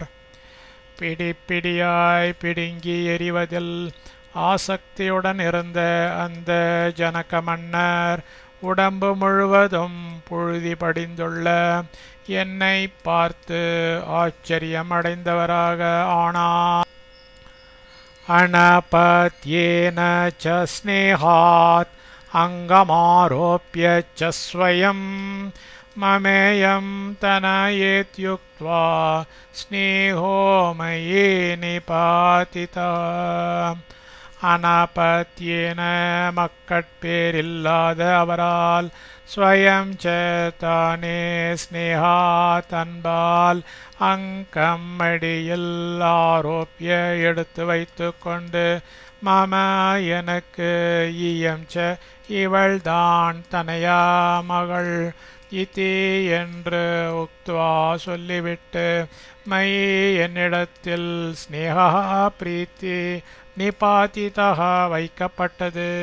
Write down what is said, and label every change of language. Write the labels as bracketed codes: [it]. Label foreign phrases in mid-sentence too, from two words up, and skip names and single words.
[ta] பிடிப்பிடியாய் பிடுங்கி எறிவதில் ஆசக்தியுடன் இருந்த அந்த ஜனக மன்னர் உடம்பு முழுவதும் புழுதி படிந்துள்ள என்னை பார்த்து ஆச்சரியமடைந்தவராக ஆனார். [sa] अनपत्येन च स्नेहात् अङ्गमारोप्य च स्वयं ममेयं तनयेत्युक्त्वा स्नेहो मयि निपातितः अनपत्येन [ta] மக்கட்பேரில்லாத அவரால் [sa] स्वयं चेत्ताने स्नेहात् [ta] அன்பால் அங்கம் மடியில் ஆரோப்பிய எடுத்து வைத்து கொண்டு மம எனக்கு [sa] इयं च [ta] இவள்தான் தனையா மகள் இதி என்று உக்த்வா சொல்லிவிட்டு மை என்னிடத்தில் ஸ்னேகா பிரீத்தி நிபாதிதः வைக்கப்பட்டது.